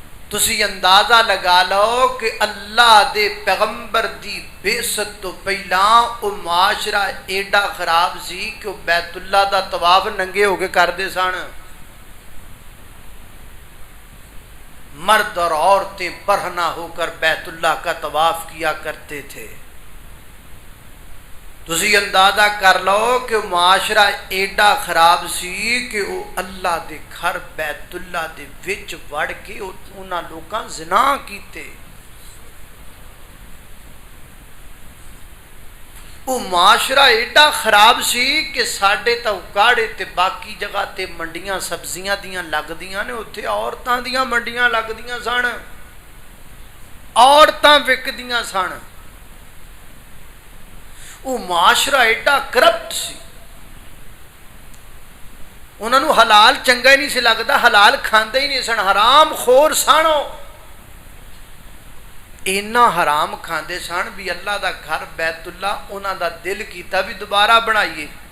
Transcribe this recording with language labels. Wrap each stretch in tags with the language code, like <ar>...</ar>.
<pa>تسی اندازہ لگا لو کہ اللہ دے پیغمبر دی بعثت تو پہلا وہ معاشرہ ایڈا خراب سی کہ وہ بیت اللہ دا طواف ننگے ہو کے کردے سن.</pa> <ur>مرد اور عورتیں برہنہ ہو کر بیت اللہ کا طواف کیا کرتے تھے.</ur> <pa>تسی اندازہ کر لو کہ معاشرہ ایڈا خراب سی کہ وہ اللہ دے گھر بیت اللہ دے وچ وڑ کے انہاں لوکاں زنا کیتے. وہ معاشرہ ایڈا خراب سی کہ ساڈے تا اکاڑے تے باقی جگہ تے منڈیاں سبزیاں دیاں لگدیاں نے، اتھے عورتاں دیاں منڈیاں لگدیاں سن، عورتاں وکدیاں سن. وہ معاشرہ ایڈا کرپٹ سی، انہوں نے حلال چنگا ہی نہیں سی لگتا، حلال کھاندے ہی نہیں سن، حرام خور سن. اینا حرام کھاندے سن بھی اللہ دا گھر بیت اللہ انہاں دا دل کیتا بھی دوبارہ بنائیے.</pa>